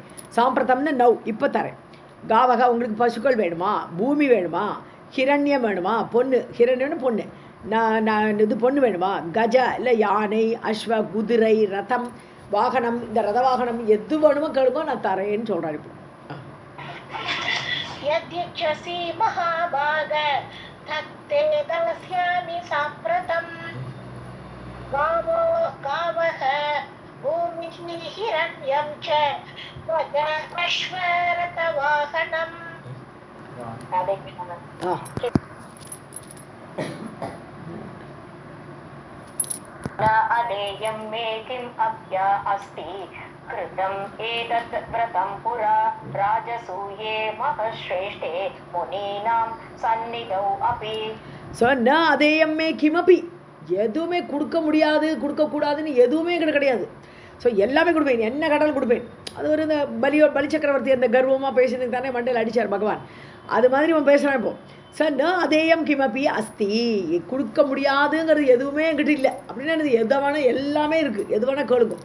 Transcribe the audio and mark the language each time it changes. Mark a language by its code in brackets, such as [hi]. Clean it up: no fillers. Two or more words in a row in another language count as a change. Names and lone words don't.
[ta] சாம்பிரதம்னு இப்போ தரேன். காவகா உங்களுக்கு பசுக்கள் வேணுமா, பூமி வேணுமா, ஹிரண்யம் வேணுமா, பொண்ணு ஹிரண்யம்னு பொண்ணு, நான் இது பொண்ணு வேணுமா, கஜ இல்லை யானை, அஸ்வ குதிரை, ரதம் வாகனம், இந்த ரத வாகனம் எது வேணுமோ கேளுமோ நான் தரேன்னு சொல்கிறார். இப்போ [sa] यद्यच्छसि महाभाग तत्ते दास्यामि साम्प्रतम् गावः भूमिः हिरण्यं च अश्वरथवाहनम्. न अदेयं मे किम् अभ्य अस्ति कृतम् एतत् व्रतं पुरा राजसूये महश्रेष्ठे मुनीनां सन्निधौ अपि. [ta] ஸோ [sa] न अदेयं मे किमपि, [ta] எதுவுமே கொடுக்க முடியாது கொடுக்கக்கூடாதுன்னு எதுவுமே கிடையாது. ஸோ எல்லாமே கொடுப்பேன், என்ன கடல் கொடுப்பேன். அது ஒரு இந்த பலி சக்கரவர்த்தி அந்த கர்வமாக பேசினது தானே மண்டையில் அடித்தார் பகவான், அது மாதிரி அவன் பேசுகிறான். இப்போ சார் [sa] न अदेयं किमपि अस्ति, [ta] கொடுக்க முடியாதுங்கிறது எதுவுமே என்கிட்ட இல்லை அப்படின்னா எது வேணால் எல்லாமே இருக்குது, எது வேணால் கேளுக்கும்.